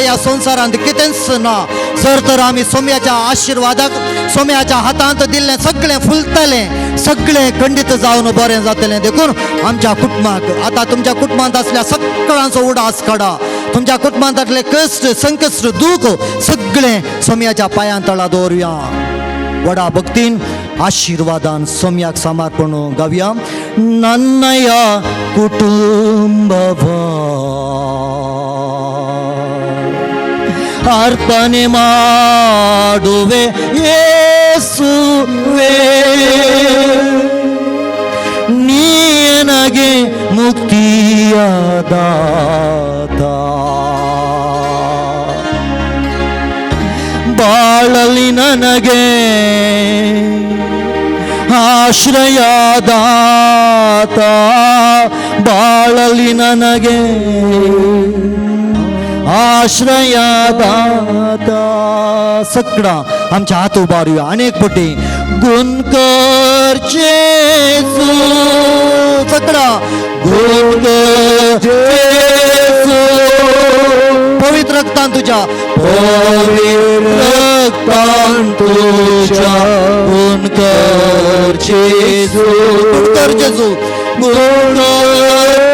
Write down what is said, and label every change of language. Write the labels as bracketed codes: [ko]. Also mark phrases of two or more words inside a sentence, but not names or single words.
[kok] ह्या संवसारांत कितेंच ना जर तर आमी सोम्याच्या आशिर्वादाक सोम्याच्या हातांत दिल्लें सगळें फुलतलें सगळें खंडीत जावन बरें जातलें देखून आमच्या कुटुंबाक आतां तुमच्या कुटुंबांत असल्या सगळ्यांचो उडास काडा तुमच्या कुटुंबांतले कश्ट संकश्ट दूख सगळें सोम्याच्या पांयां तळा दवरुया वडा भक्तीन आशिर्वादान सोम्याक समर्पण गावया [kn] ನನ್ನಯ ಕುಟುಂಬವ अर्पणे ಮಾಡುವೆ ಯೇಸುವೇ ನೀ ನನಗೆ ಮುಕ್ತಿಯ ದಾತ ಬಾಳಲಿ ನನಗೆ आश्रयदात ಬಾಳಲಿ ನನಗೆ [kok] आश्रयदात सगळा आमच्या हात उबारूया अनेक पटी गुण कर जेजू सगळा गुण कर जेजू पवित्र रक्तान तुझ्या पवित्र रक्तान तुझ्या गुण कर जेजू गुण कर जेजू गुण कर